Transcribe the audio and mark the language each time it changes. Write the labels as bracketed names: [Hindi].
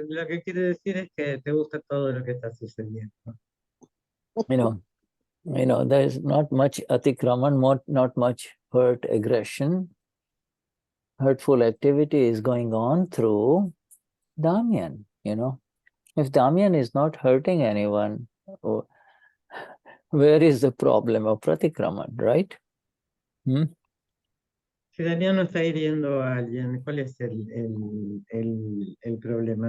[Spanish] Lo que quiere decir es que te gusta todo lo que está sucediendo. [English] There's not much atikraman, not much hurt, aggression, hurtful activity is going on through Damien. If Damien is not hurting anyone, where is the problem of Pratikraman, right? [Spanish] Si Damián no está hiriendo a alguien, ¿cuál es el problema?